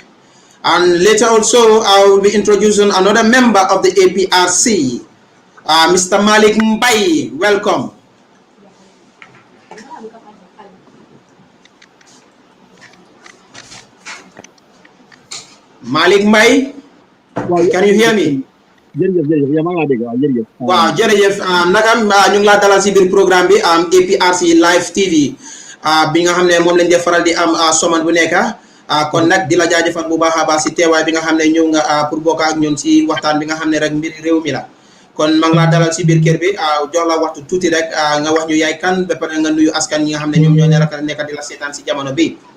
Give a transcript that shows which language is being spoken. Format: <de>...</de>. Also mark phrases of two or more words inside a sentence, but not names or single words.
<en>And later also, I will be introducing another member of the APRC, Mr. Malik Mbai. Welcome. Malik Mbai, can you hear me?</en> <wo>Wow, jërëjëf nagam ñu ngi laa dalal si biir programme bi APRC Live TV bi nga xam ne moom lañ def faral di am soman bu nekk kon nag di la jaajëfal bu baax a baax si teewaay bi nga xam ne ñëw nga pour bokk ak ñun si waxtaan bi nga xam ne rek mbir réew mi la kon maa ngi laa dalal si biir kër bi jox la waxtu tuuti rek nga wax ñu yaay kan ba pare nga nuyu askan ñi nga xam ne ñoom ñoo nekk di la seetaan si jamono bi.</wo>